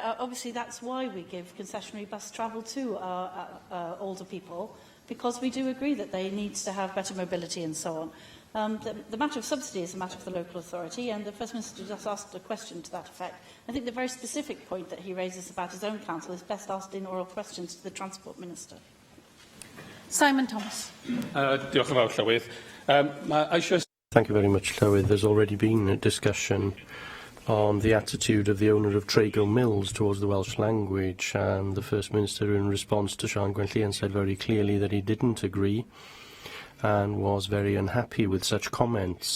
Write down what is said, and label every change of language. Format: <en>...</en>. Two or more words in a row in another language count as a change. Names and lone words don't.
<en>Obviously, that's why we give concessionary bus travel to our older people, because we do agree that they need to have better mobility and so on. The matter of subsidy is a matter for the local authority, and the First Minister just asked a question to that effect. I think the very specific point that he raises about his own council is best asked in oral questions to the Transport Minister. Simon Thomas.</en> <cy>Diolch yn fawr, Llywydd.</cy> <en>Thank you very much, Llywydd. There's already been a discussion on the attitude of the owner of Trago Mills towards the Welsh language, and the First Minister, in response to Sian Gwenllian, said very clearly that he didn't agree and was very unhappy with such comments.</en>